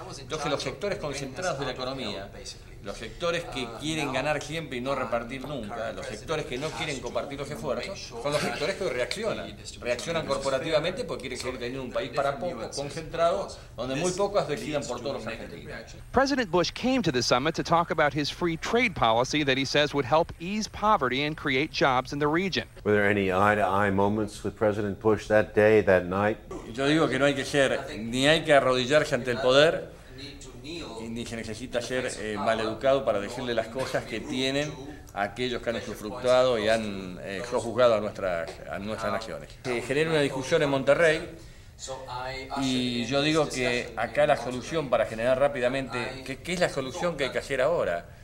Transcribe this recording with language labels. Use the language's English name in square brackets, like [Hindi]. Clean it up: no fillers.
[Spanish] Entonces los sectores concentrados de la economía, los sectores que quieren ganar siempre y no repartir nunca, los sectores que no quieren compartir los esfuerzos, son los sectores que reaccionan. Reaccionan corporativamente porque quieren seguir teniendo un país para pocos, concentrado, donde muy pocos decidan por todos los argentinos. [English] President Bush came to the summit to talk about his free trade policy that he says would help ease poverty and create jobs in the region. Were there any eye-to-eye moments with President Bush that day, that night? [Spanish] Yo digo que no hay que ser, ni hay que arrodillarse ante el poder, ni se necesita ser maleducado para decirle las cosas que tienen a aquellos que han usufructuado y han sojuzgado a nuestras naciones. Se genera una discusión en Monterrey y yo digo que acá la solución para generar rápidamente, ¿qué es la solución que hay que hacer ahora?